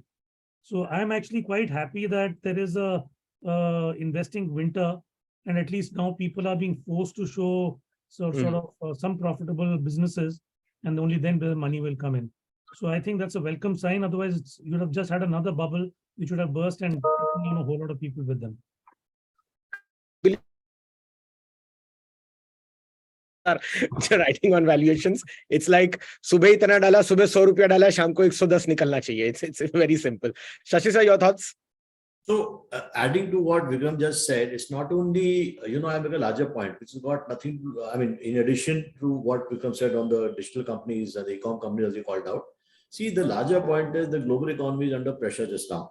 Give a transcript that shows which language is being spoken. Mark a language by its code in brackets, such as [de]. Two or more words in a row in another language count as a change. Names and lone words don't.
[en] So I'm actually quite happy that there is a investing winter, and at least now people are being forced to show sort of some profitable businesses, and only then the money will come in. So I think that's a welcome sign. Otherwise, you'd have just had another bubble which would have burst and taken a whole lot of people with them. Writing on valuations, it's like [hi] सुबह इतना डाला, सुबह 100 रुपया डाला, शाम को 110 निकालना चाहिए. [en] It's very simple. Shashi sir, your thoughts? So adding to what Vikram just said, it's not only, I make a larger point, which has got nothing to, in addition to what Vikram said on the digital companies and the e-com companies as he called out. See, the larger point is the global economy is under pressure just now.